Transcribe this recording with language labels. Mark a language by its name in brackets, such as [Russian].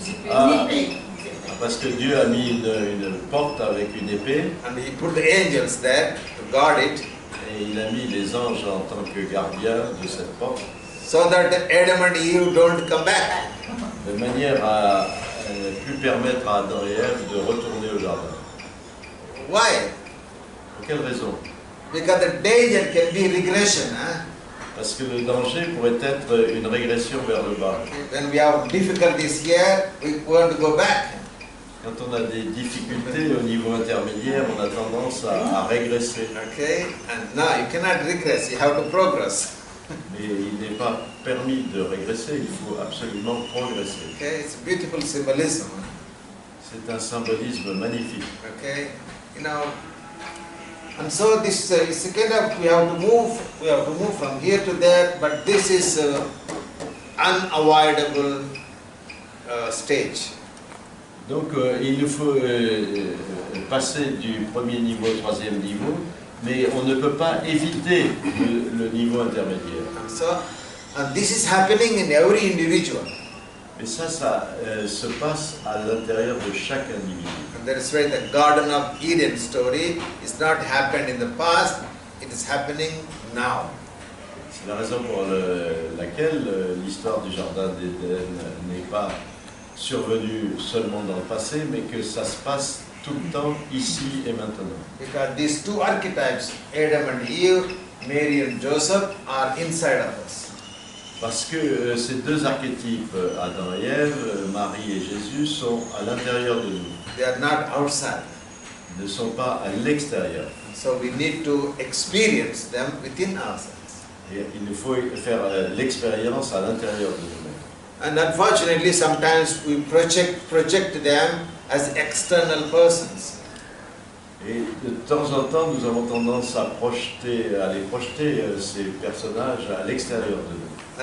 [French] ah, parce que Dieu a mis une porte avec une épée [English] And he put the angels there to guard it, [French] et il a mis les anges en tant que gardiens de cette porte, [English] so that Adam and Eve don't come back. [French] de manière à pu permettre à Adam et Ève de retourner au jardin. [English] Why? [French] Pour quelle raison? [English] Because the danger can be regression. [French] Parce que le danger pourrait être une régression vers le bas. [English] When we have difficulties here, we want to go back. [French] Quand on a des difficultés au niveau intermédiaire, on a tendance à régresser. [English] Okay? And now you cannot regress, you have to progress. [French] Mais il n'est pas permis de régresser, il faut absolument progresser. [English] Okay? It's a beautiful symbolism. [French] C'est un symbolisme magnifique. [English] Okay? You know, and so this is a kind of we have to move from here to there, but this is unavoidable stage. [French] Donc il nous faut passer du premier niveau au troisième niveau, mais on ne peut pas éviter le niveau intermédiaire. [English] And so, and this is happening in every individual. [French] Mais ça se passe à l'intérieur de chaque individu. [English] And that is why the Garden of Eden story is not happened in the past, it is happening now. [French] C'est la raison pour laquelle l'histoire du jardin d'Éden n'est pas survenue seulement dans le passé, mais que ça se passe tout le temps, ici et maintenant. [English] Because these two archetypes, Adam and Eve, Mary and Joseph, are inside of us. [French] Parce que ces deux archétypes, Adam et Ève, Marie et Jésus, sont à l'intérieur de nous. [English] They are not outside. [French] Ils ne sont pas à l'extérieur. [English] So we need to experience them within ourselves. [French] Et il nous faut faire l'expérience à l'intérieur de nous-mêmes. [English] And unfortunately, sometimes we project them as external persons. [French] Et de temps en temps, nous avons tendance à les projeter, ces personnages, à l'extérieur de nous.